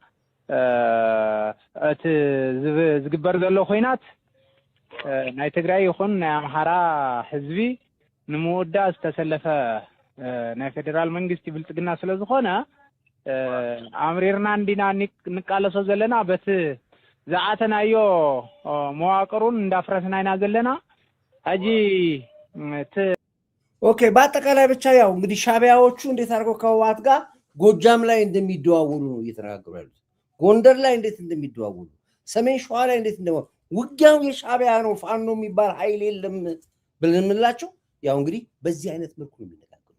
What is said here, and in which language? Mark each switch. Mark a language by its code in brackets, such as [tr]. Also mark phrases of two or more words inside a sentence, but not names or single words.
[ti] እቲ ዝግበር ዘሎ ኮይናት ናይ ትግራይ ይኹን ናይ አምሓራ ህዝቢ ንምውዳእ ዝተሰለፈ ናይ ፌደራል መንግስቲ ብልጽግና ስለዝኾነ አምሪርና እንዲና ንቃለሶ ዘለና በት ዘዓተናዮ መዋቅሩን እንዳፍረስና ኢና ዘለና አጂ [am] ኦኬ በአጠቃላይ ብቻ ያው እንግዲህ ሻቢያዎቹ እንዴት አድርገው ከህወሓት ጋር ጎጃም ላይ እንደሚደዋወሉ ነው እየተነጋገሩ ያሉት ጎንደር ላይ እንዴት እንደሚደዋወሉ ሰሜን ሸዋ ላይ እንዴት እንደሚደዋወሉ ውጊያው የሻቢያ ነው ፋኖ የሚባል ኃይል የለም ብለንምላቸው ያው እንግዲህ በዚህ አይነት መልኩ ነው የሚነጋገሩት